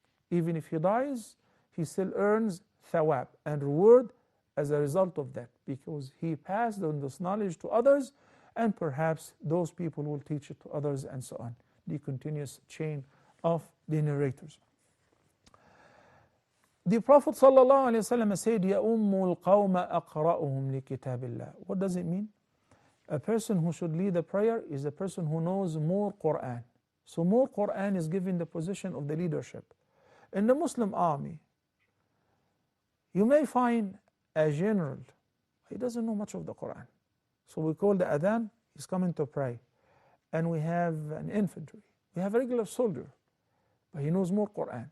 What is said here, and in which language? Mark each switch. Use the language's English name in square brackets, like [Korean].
[English] Even if he dies, he still earns thawab and reward as a result of that, because he passed on this knowledge to others, and perhaps those people will teach it to others, and so on. The continuous chain of the narrators. The Prophet ﷺ said, [Arabic] يَأُمُّ الْقَوْمَ أَقْرَأُهُمْ لِكِتَابِ اللَّهِ. [English] What does it mean? A person who should lead the prayer is a person who knows more Quran. So more Quran is given the position of the leadership. In the Muslim army, you may find a general, he doesn't know much of the Quran. So we call the adhan, he's coming to pray. And we have an infantry, we have a regular soldier, but he knows more Quran.